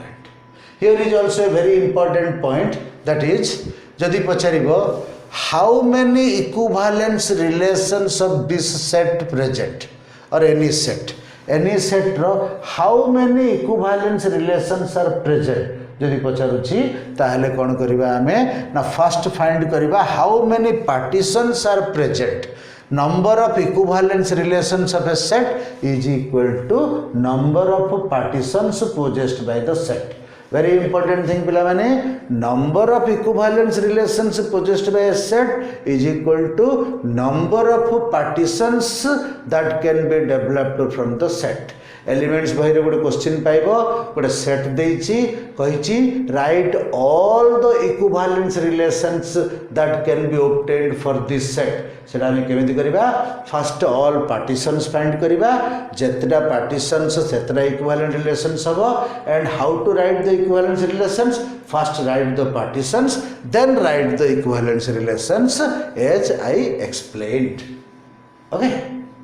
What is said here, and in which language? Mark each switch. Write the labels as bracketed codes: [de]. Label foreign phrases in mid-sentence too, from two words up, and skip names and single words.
[en] Here is also a very important point, that is, [or] ଯଦି ପଚାରିବ, [en] how many equivalence relations of this set present, or any set ro how many equivalence relations are present. [or] ଯଦି ପଚାରୁଛି ତାହାଲେ କଣ କରିବା ଆମେ ନା [en] first find [or] करिबा [en] how many partitions are present. Number of equivalence relations of a set is equal to number of partitions possessed by the set. Very important thing [or] ପିଲାମାନେ, [en] number of equivalence relations possessed by a set is equal to number of partitions that can be developed from the set. एलिमेंट्स [or] ବହି ରେ ଗୋଟେ [en] क्वेश्चन [or] ପାଇବ, ଗୋଟେ ସେଟ ଦେଇଛି କହିଛି [en] write all the equivalence relations that can be obtained for this set. [or] ସେଟା ହମ କେମିତି କରିବା, [en] first all partitions find [or] କରିବା, ଯେତିକି ପାର୍ଟିସନ୍ସ ସେତିକି [en] equivalent relations [or] ହେବ. [en] and how to write the equivalence relations, first write the partitions, then write the equivalence relations as I explained. ओके.